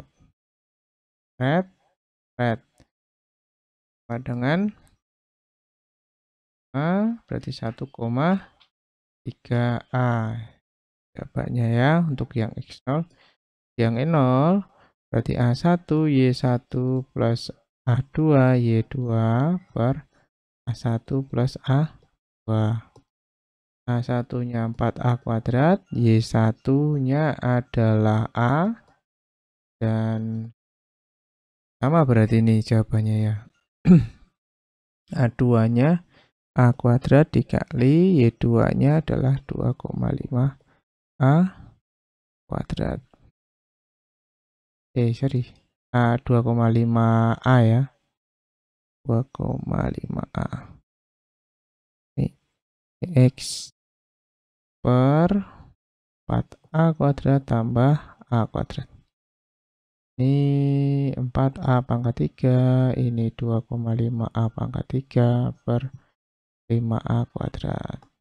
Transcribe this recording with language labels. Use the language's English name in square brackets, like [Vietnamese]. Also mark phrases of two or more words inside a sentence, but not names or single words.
[Indonesian] Red sama dengan A berarti 1,3A. Jawabannya ya untuk yang X0. Yang E0 berarti A1 Y1 plus A2 Y2 per A1 plus A2. A1-nya 4A kuadrat, Y1-nya adalah A, dan sama berarti ini jawabannya ya. A2-nya A kuadrat dikali Y2-nya adalah 2,5A kuadrat. Sorry. A 2,5A ya. 2,5A. Ini X per 4A kuadrat tambah A kuadrat. Ini 4A pangkat 3, ini 2,5A pangkat 3 per 5A kuadrat.